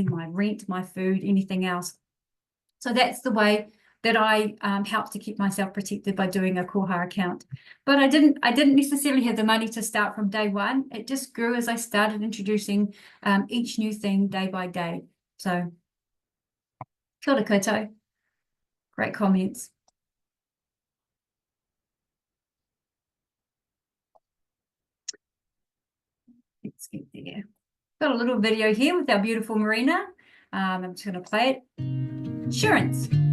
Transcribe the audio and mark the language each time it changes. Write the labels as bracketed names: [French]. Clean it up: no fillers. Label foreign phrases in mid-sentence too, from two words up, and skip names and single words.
[English] my rent, my food, anything else. So that's the way that I help to keep myself protected by doing a kōrero account. But I didn't necessarily have the money to start from day one. It just grew as I started introducing each new thing day by day. So, [Māori] kia ora koutou. [English] Great comments. Let's get there. Got a little video here with our beautiful Marina. I'm just going to play it. Insurance.